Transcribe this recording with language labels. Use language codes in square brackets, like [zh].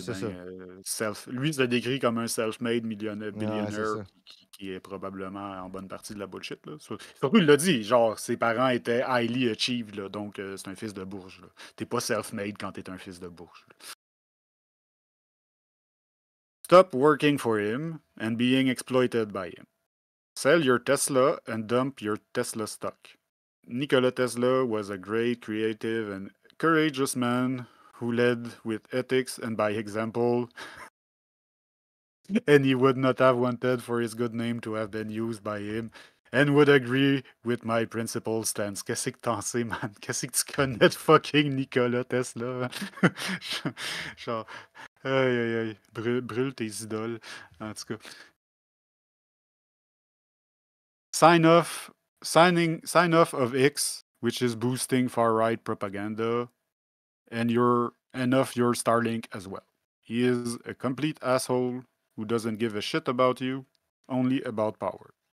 [fr] C'est c'est bien ça. Lui, il se décrit comme un self-made Ouais, c'est [en] billionaire [fr] ça. qui est probablement en bonne partie de la bullshit, là. Surtout, il l'a dit, genre, ses parents étaient [en] highly achieved, [fr] là, donc c'est un fils de bourge, là. T'es pas self-made quand t'es un fils de bourge. Là. [en] Stop working for him and being exploited by him. Sell your Tesla and dump your Tesla stock. Nikola Tesla was a great, creative, and courageous man who led with ethics and by example, and he would not have wanted for his good name to have been used by him, and would agree with my principal stance. [fr] Qu'est-ce que t'en sais, man? Qu'est-ce que tu connais de fucking Nikola Tesla? Genre, aïe, aïe, aïe, brûle tes idoles, en tout cas. [en] Sign off of X, which is boosting far right propaganda, and of your Starlink as well. He is a complete asshole who doesn't give a shit about you, only about power.